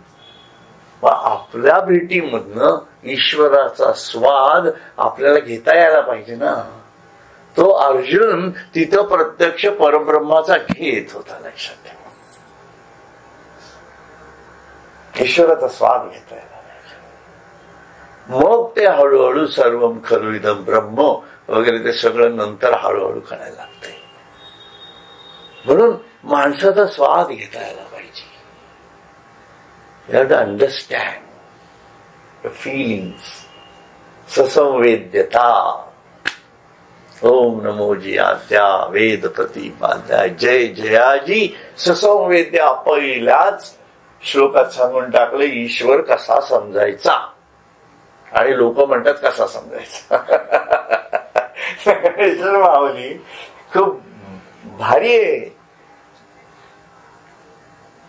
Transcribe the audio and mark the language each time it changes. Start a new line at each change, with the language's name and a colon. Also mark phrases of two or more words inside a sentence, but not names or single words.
Marathi: मग आपल्या भेटीमधनं ईश्वराचा स्वाद आपल्याला घेता यायला पाहिजे ना. तो अर्जुन तिथं प्रत्यक्ष परब्रह्माचा घेत होता, लक्षात ठेवा. ईश्वराचा स्वाद घेता यायला पाहिजे. मग ते हळूहळू
Sanskrit: सर्वम खलु इदं ब्रह्म
Marathi: वगैरे ते सगळं नंतर हळूहळू करायला लागतंय. म्हणून माणसाचा स्वाद घेता यायला पाहिजे.
English: You have to understand the feelings.
Marathi: ससंवेद्यता. ओम नमो जी आद्या वेद प्रतिपाद्या जय जयाजी ससंवेद्या. पहिल्याच श्लोकात सांगून टाकले ईश्वर कसा समजायचा. आणि लोक म्हणतात कसा समजायचा. ईश्वर माऊली खूप भारी आहे.